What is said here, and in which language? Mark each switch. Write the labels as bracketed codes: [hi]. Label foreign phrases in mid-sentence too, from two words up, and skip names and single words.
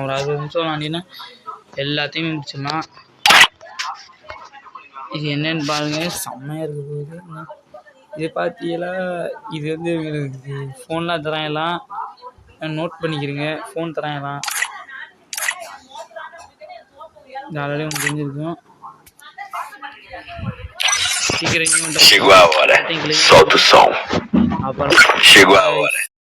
[ta] ஒரு 60 நிமிஷம் விளாண்டிங்கன்னா எல்லாத்தையுமே முடிச்சிடலாம். இது என்னென்னு பாருங்கள், செம்மையாக இருக்க போகுது. இது பார்த்தீங்களா, இது வந்து உங்களுக்கு ஃபோன்லாம் தராங்கலாம், நோட் பண்ணிக்கிறீங்க. ஃபோன் தராங்கலாம், இது ஆல்ரெடி உங்களுக்கு தெரிஞ்சிருக்கும். [pt] Chegou a hora. Solta o som. Chegou a hora.